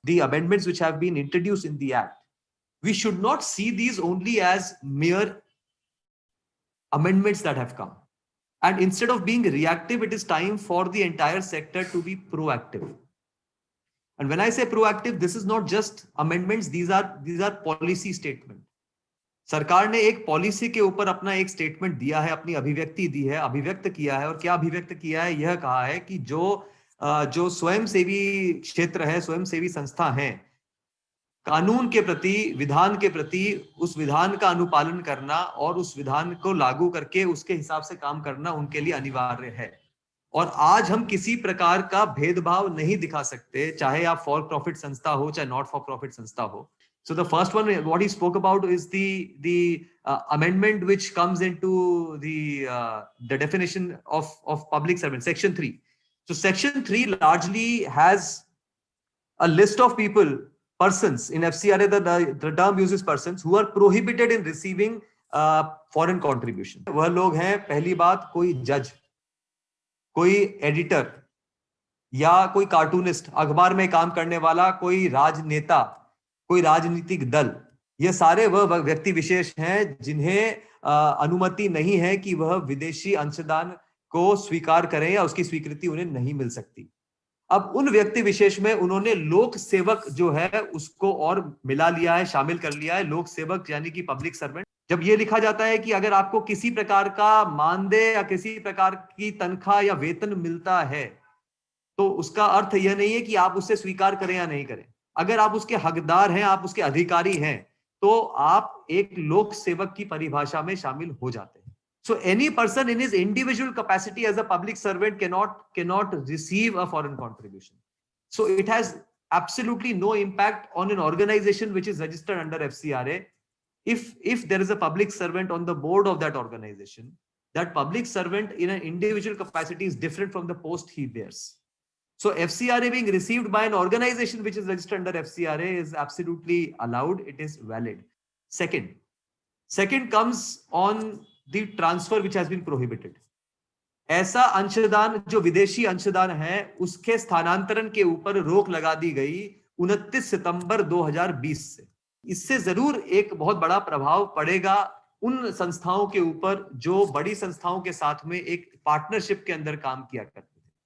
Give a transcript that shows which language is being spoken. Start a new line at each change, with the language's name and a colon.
English: The amendments which have been introduced in the act, we should not see these only as mere amendments that have come. And instead of being reactive, it is time for the entire sector to be proactive. And when I say proactive, this is not just amendments, these are policy statements.
Hindi: सरकार ने एक policy के ऊपर अपना एक statement दिया है, अपनी अभिव्यक्ति दी है, अभिव्यक्त किया है, और क्या अभिव्यक्त किया है, यह कहा है कि जो स्वयंसेवी क्षेत्र है, स्वयंसेवी संस्था है, कानून के प्रति, विधान के प्रति, उस विधान का अनुपालन करना और उस विधान को लागू करके उसके हिसाब से काम करना उनके लिए अनिवार्य है. और आज हम किसी प्रकार का भेदभाव नहीं दिखा सकते, चाहे आप
English: for profit
Hindi: संस्था हो, चाहे
English: not for profit
Hindi: संस्था हो.
English: So the first one, what he spoke about, is the amendment which comes into the definition of public servant, Section 3. So Section 3 largely has a list of people, persons in FCRA. The term uses persons who are prohibited in receiving foreign contribution.
Hindi: वह लोग हैं, पहली बात, कोई जज, कोई editor, या कोई कार्टूनिस्ट, अखबार में काम करने वाला, कोई राजनेता, कोई राजनीतिक दल. ये सारे वह व्यक्ति विशेष हैं जिन्हें अनुमति नहीं है कि वह विदेशी अंशदान को स्वीकार करें या उसकी स्वीकृति उन्हें नहीं मिल सकती. अब उन व्यक्ति विशेष में उन्होंने लोक सेवक जो है उसको और मिला लिया है, शामिल कर लिया है. लोक सेवक यानी कि पब्लिक सर्वेंट. जब ये लिखा जाता है कि अगर आपको किसी प्रकार का मानदेय या किसी प्रकार की तनख्वाह या वेतन मिलता है, तो उसका अर्थ यह नहीं है कि आप उसे स्वीकार करें या नहीं करें. अगर आप उसके हकदार हैं, आप उसके अधिकारी हैं, तो आप एक लोक सेवक की परिभाषा में शामिल हो जाते हैं.
English: So any person in his individual capacity as a public servant cannot receive a foreign contribution. So it has absolutely no impact on an organization which is registered under FCRA. if there is a public servant on the board of that organization, that public servant in an individual capacity is different from the post he bears. So FCRA being received by an organization which is registered under FCRA is absolutely allowed. It is valid. Second comes on the transfer which has been prohibited.
Hindi: ऐसा अंशदान जो विदेशी अंशदान है उसके स्थानांतरण के ऊपर रोक लगा दी गई 29 सितंबर 2020 से. इससे जरूर एक बहुत बड़ा प्रभाव पड़ेगा उन संस्थाओं के ऊपर जो बड़ी संस्थाओं के साथ में एक पार्टनरशिप के अंदर काम किया करते थे.